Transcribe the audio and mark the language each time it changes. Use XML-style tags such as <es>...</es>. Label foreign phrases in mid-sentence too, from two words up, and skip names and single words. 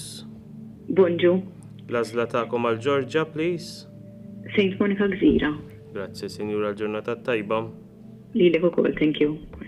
<mt>Bonġu. L-azla ta'kom għal Georgia, please. St. Monica Gżira. Grazie, Signora, l-ġurnata tajba. Lilek ukoll,</mt> <en>thank you.</en>